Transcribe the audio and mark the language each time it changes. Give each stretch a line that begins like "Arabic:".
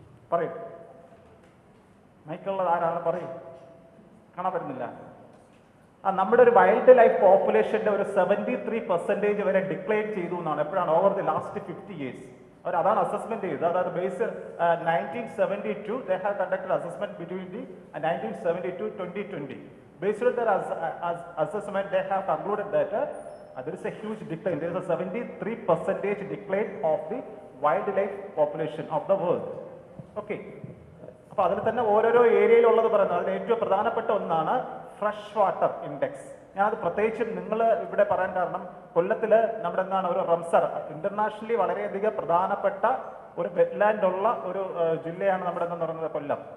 Malayalam: പറയൂ. മൈക്കുള്ളത് ആരാണ്? പറയൂ. കാണാൻ പറ്റുന്നില്ല. നമ്മുടെ ഒരു വൈൽഡ് ലൈഫ് പോപ്പുലേഷന്റെ ഒരു 73% വരെ ഡിക്ലൈൻ ചെയ്തു എന്നാണ്. എപ്പോഴാണ്?
English: Over the last 50 years.
Malayalam: അതാണ് അസസ്മെന്റ് ചെയ്തത്.
English: അതായത് base 1972 they have conducted assessment between the 1972 2020. Based on their assessment, they have concluded that there is a huge decline. There is a 73% decline of the wildlife population of the world. Okay.
Malayalam: അപ്പോൾ അതിൽ തന്നെ ഓരോരോ ഏരിയയിലുള്ളത് പറയുന്നത്. അതിൽ ഏറ്റവും പ്രധാനപ്പെട്ട ഒന്നാണ് fresh water index. ഞാനത് പ്രത്യേകിച്ചും നിങ്ങൾ ഇവിടെ പറയാൻ കാരണം, കൊല്ലത്തിൽ നമ്മുടെ എന്താണ് ഒരു റംസർ ഇന്റർനാഷണലി വളരെയധികം പ്രധാനപ്പെട്ട ഒരു വെറ്റ്ലാൻഡ് ഉള്ള ഒരു ജില്ലയാണ് നമ്മുടെ എന്ന് പറയുന്നത് കൊല്ലം.